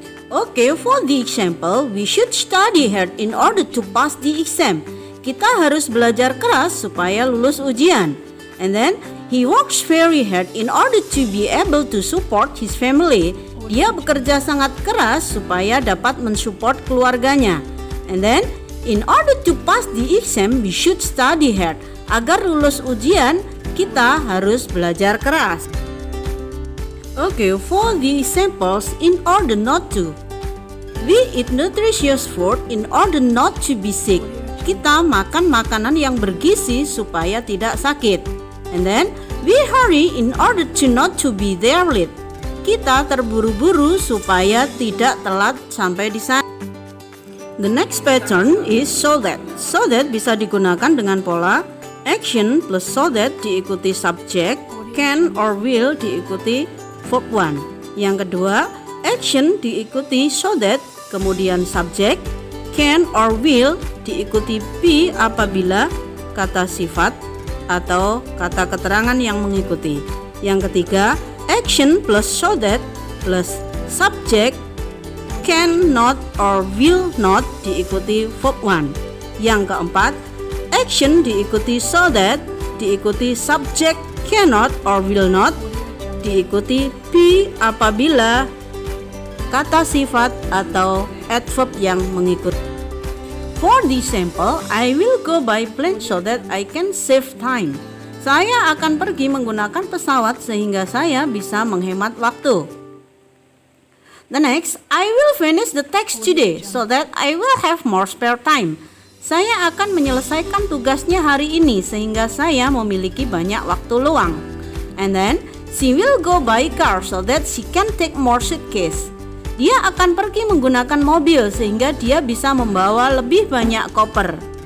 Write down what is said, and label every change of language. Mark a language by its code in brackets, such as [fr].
[en] Okay, for the example, we should study hard in order to pass the exam. [id] Kita harus belajar keras supaya lulus ujian. [en] And then, he works very hard in order to be able to support his family. [id] Dia bekerja sangat keras supaya dapat mensupport keluarganya. [en] And then, in order to pass the exam, we should study hard. [id] Agar lulus ujian, kita harus belajar keras. [en] Okay, for the examples in order not to. We eat nutritious food in order not to be sick. [id] Kita makan makanan yang bergizi supaya tidak sakit. [en] And then, we hurry in order to not to be there late. [id] Kita terburu-buru supaya tidak telat sampai di sana. [en] The next pattern is so that. [id] So that bisa digunakan dengan pola action plus so that diikuti subject, can or will diikuti verb 1. Yang kedua, action diikuti so that, kemudian subject, can or will diikuti be apabila kata sifat atau kata keterangan yang mengikuti. Yang ketiga, action plus so that plus subject, can not or will not diikuti verb 1. Yang keempat, action diikuti so that diikuti subject, cannot or will not diikuti be apabila kata sifat atau adverb yang mengikuti. [en] For the example, I will go by plane so that I can save time. [id] Saya akan pergi menggunakan pesawat sehingga saya bisa menghemat waktu. [en] The next, I will finish the text today so that I will have more spare time. [id] Saya akan menyelesaikan tugasnya hari ini sehingga saya memiliki banyak waktu luang. [en] And then, she will go by car so that she can take more suitcase. [id] Dia akan pergi menggunakan mobil sehingga dia bisa membawa lebih banyak koper.